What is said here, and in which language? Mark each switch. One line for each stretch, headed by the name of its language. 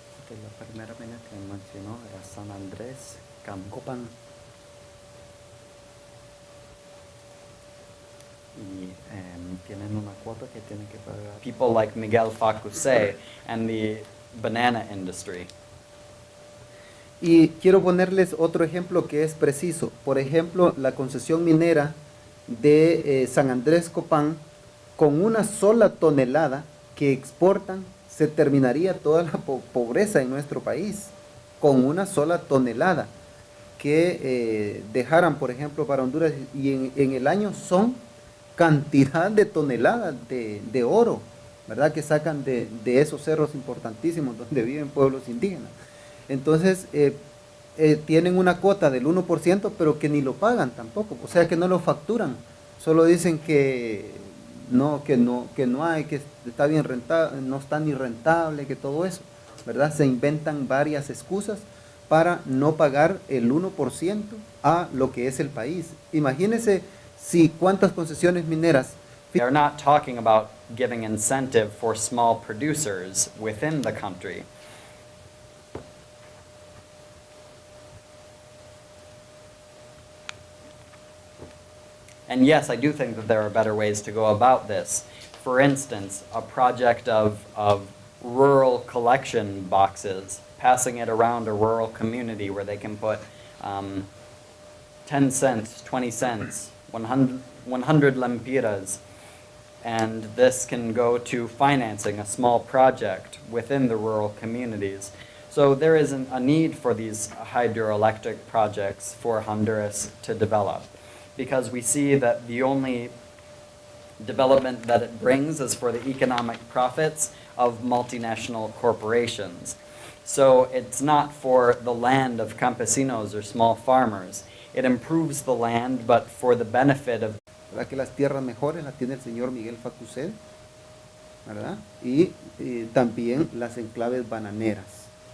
Spanish: La primera mina que mencionó era San Andrés Copán. Y tienen una cuota que tienen que pagar.
English: People like Miguel Facusé and the banana industry.
Spanish: Y quiero ponerles otro ejemplo que es preciso. Por ejemplo, la concesión minera de San Andrés Copán, con una sola tonelada que exportan, se terminaría toda la pobreza en nuestro país. Con una sola tonelada que dejaran, por ejemplo, para Honduras, y en el año son cantidad de toneladas de oro, ¿verdad? Que sacan de esos cerros importantísimos donde viven pueblos indígenas. Entonces, tienen una cuota del 1%, pero que ni lo pagan tampoco, o sea que no lo facturan, solo dicen que no hay, que está bien rentable, no está ni rentable, que todo eso, ¿verdad? Se inventan varias excusas para no pagar el 1% a lo que es el país. Imagínense si cuántas concesiones mineras.
English: They're not talking about giving incentive for small producers within the country. And yes, I do think that there are better ways to go about this. For instance, a project of rural collection boxes, passing it around a rural community where they can put 10 cents, 20 cents, 100 lempiras, and this can go to financing a small project within the rural communities. So there is a need for these hydroelectric projects for Honduras to develop, because we see that the only development that it brings is for the economic profits of multinational corporations. So it's not for the land of campesinos or small farmers. It improves the land, but for the benefit of...
Spanish: ¿Verdad? Que las tierras mejores las tiene el señor Miguel Facusé, ¿verdad? Y también las enclaves bananeras.